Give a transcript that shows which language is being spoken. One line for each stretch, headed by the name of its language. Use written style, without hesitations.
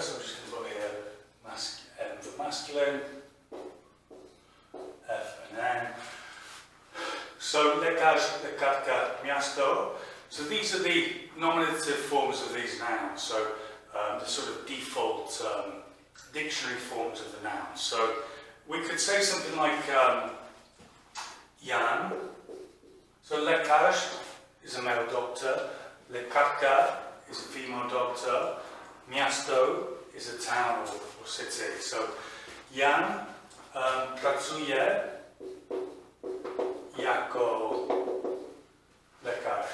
English: So I'm just going to put here M for masculine, F and N. So lekarz, lekarka, miasto. So these are the nominative forms of these nouns. So the sort of default dictionary forms of the nouns. So we could say something like Jan. So lekarz is a male doctor. Lekarka is a female doctor. Miasto is a town or city.
Polish: So Jan pracuje jako lekarz.